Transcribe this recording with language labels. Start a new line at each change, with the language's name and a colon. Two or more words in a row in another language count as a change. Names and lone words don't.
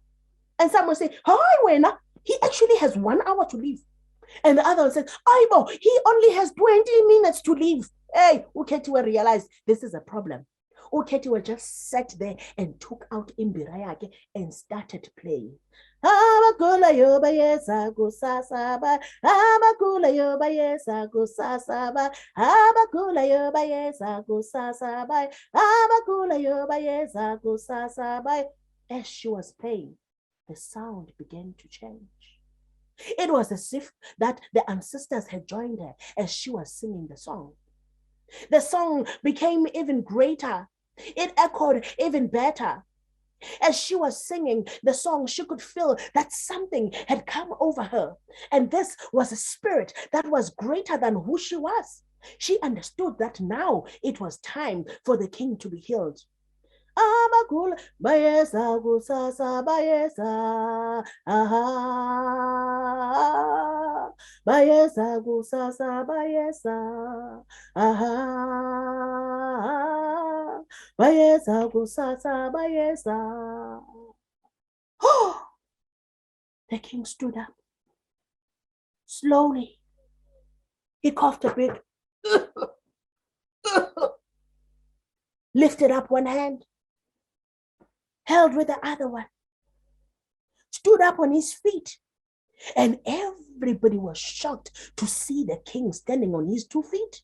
English: And someone said, hi, Wena, he actually has 1 hour to leave. And the other one said, Aibo, he only has 20 minutes to leave. Hey, Uketiwe realized this is a problem. Uketiwe just sat there and took out Imbirayake and started playing. Abakula yoba yesa kusasaba, abakula yoba yesa kusasaba, abakula yoba yesa kusasaba, abakula yoba yesa kusasaba. As she was playing, the sound began to change. It was as if that the ancestors had joined her as she was singing the song. The song became even greater. It echoed even better. As she was singing the song, she could feel that something had come over her. And this was a spirit that was greater than who she was. She understood that now it was time for the king to be healed. Abakula bayesa kusasa bayesa aha bayesa kusasa bayesa aha bayesa kusasa bayesa. Oh, the king stood up slowly. He coughed a bit, lifted up one hand, held with the other one, stood up on his feet, and everybody was shocked to see the king standing on his 2 feet.